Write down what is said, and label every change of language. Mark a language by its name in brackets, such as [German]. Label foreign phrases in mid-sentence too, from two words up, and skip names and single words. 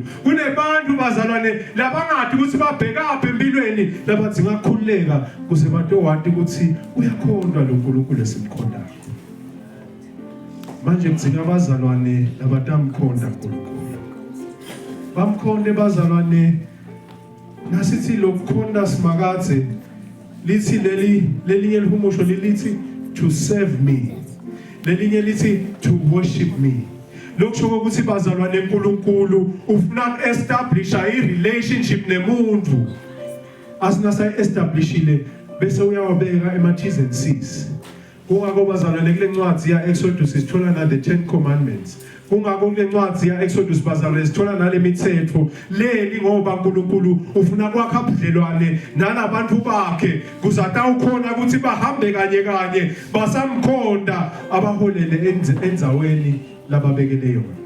[Swati] Kunebantu bazalwane labangathi ukuthi babheka apha empilweni labathi ngakhululeka kuze bato wathi ukuthi uyakhondwa lo Nkulunkulu esimkhondayo. Manje kudzinga abazalwane labatamkhonda uNkulunkulu. Bamkhonde bazalwane nasithi lokukhonda simakaze lithi lelinye lihumusho lithi [English] to serve me. [Swati] Lelinye lithi [English] to worship me. [Swati] Lokusho ukuthi bazalwane uNkulunkulu ufuna uku-establisha i-relationship nemuntu. Asinasa establishile bese uyawabeka ema- [English] T's and C's. [Swati] Kungako bazalwane kule ncwadi ya Exodus sithola na [English] the 10 commandments. [Swati] Kungako kule ncwadi ya Exodus bazalwane sithola nale mithetho leli ngoba uNkulunkulu ufuna kwakha ubudlelwane nalabantu bakhe kuzata ukhona ukuthi bahambe kanye basamkhonda abaholele endzaweni lababekele yona.